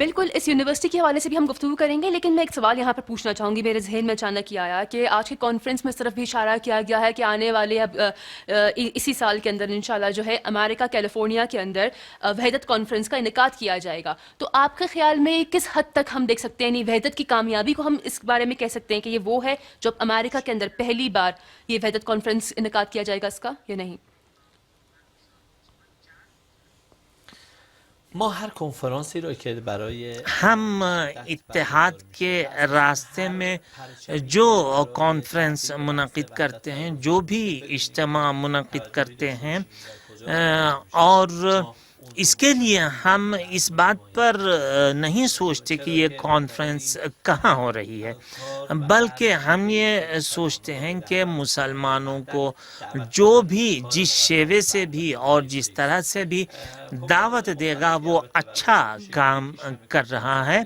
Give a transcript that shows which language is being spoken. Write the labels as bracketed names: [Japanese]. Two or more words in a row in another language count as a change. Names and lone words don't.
[Urdu] بالکل اس یونیورسٹی کے حوالے سے بھی ہم گفتگو کریں گے، لیکن میں ایک سوال یہاں پر پوچھنا چاہوں گی، میرے ذہن میں اچانک یہ آیا کہ آج کے کانفرنس میں اس طرف بھی اشارہ کیا گیا ہے کہ آنے والے اسی سال کے اندر انشاءاللہ جو ہے امریکہ کیلیفورنیا کے اندر وحدت کانفرنس کا انعقاد کیا جائے گا. تو آپ کے خیال میں کس حد تک ہم دیکھ سکتے ہیں، یعنی وحدت کی کامیابی کو ہم اس بارے میں کہہ سکتے ہیں کہ یہ وہ ہے جو امریکہ کے اندر پہلی بار یہ وحدت کانفرنس انعقاد کیا جائے گا اس کا، یا نہیں؟ [Persian] ما هر کنفرانسی رو که برای [Urdu] ہم اتحاد کے راستے میں جو کانفرنس منعقد کرتے ہیں، جو بھی اجتماع منعقد کرتے ہیں، اور اس کے لیے ہم اس بات پر نہیں سوچتے کہ یہ کانفرنس کہاں ہو رہی ہے، بلکہ ہم یہ سوچتے ہیں کہ مسلمانوں کو جو بھی جس شیوے سے بھی اور جس طرح سے بھی دعوت دے گا وہ اچھا کام کر رہا ہے.